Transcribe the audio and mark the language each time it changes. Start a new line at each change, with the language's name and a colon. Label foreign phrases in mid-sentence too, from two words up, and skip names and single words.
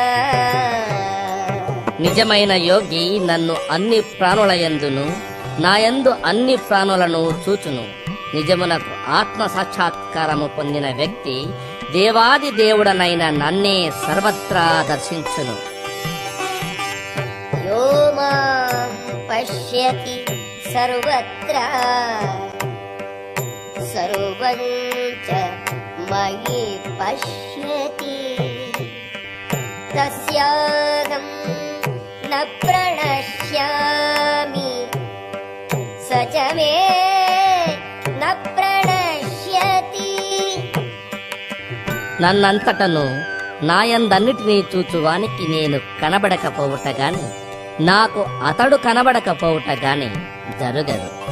Telugu: నిజమైన యోగి నన్ను అన్ని ప్రాణులయందును నాయందు అన్ని ప్రాణులను చూచును. నిజమునకు ఆత్మ సాక్షాత్కారము పొందిన వ్యక్తి దేవాది దేవుడనైన నన్నే సర్వత్రా దర్శించును.
Sanskrit: యో మాం పశ్యతి సర్వత్ర సర్వం చ మయి పశ్యతి తస్యాహం న ప్రణశ్యామి స చ మే న ప్రణశ్యతి.
Telugu: నన్నంతటను నాయందన్నిటినీ చూచువానికి నేను కనబడకపోవుట గాని నాకు అతడు కనబడకపోవుట గాని జరుగదు.